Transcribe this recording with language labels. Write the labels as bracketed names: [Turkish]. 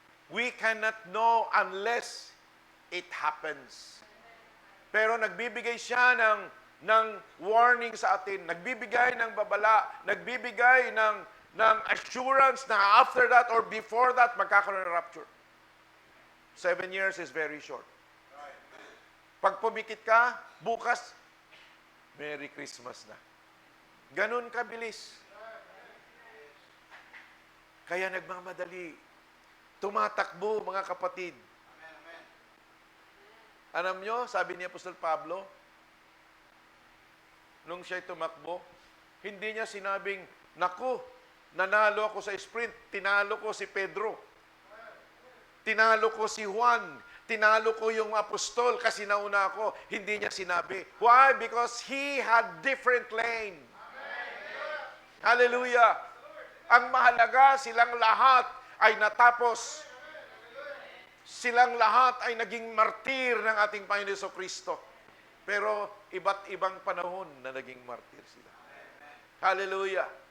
[English] We cannot know unless it happens. [Filipino] Pero nagbibigay siya ng warning sa atin, nagbibigay ng babala, nagbibigay ng assurance na [English] after that or before that, [Filipino] magkakaroon ng rapture. [English] 7 years is very short. [Filipino] Pag pumikit ka, bukas, Merry Christmas na. Ganun kabilis. Kaya nagmamadali. Tumatakbo, mga kapatid. Alam nyo, sabi ni Apostol Pablo, nung siya'y tumakbo, hindi niya sinabing, naku, nanalo ako sa sprint, tinalo ko si Pedro. Tinalo ko si Juan. Tinalo ko yung apostol kasi nauna ako. Hindi niya sinabi. Why? [English] Because he had different lane. Hallelujah. [Filipino] Ang mahalaga, silang lahat ay natapos. Silang lahat ay naging martir ng ating Panginoon Jesucristo. Pero iba't ibang panahon na naging martir sila. Hallelujah.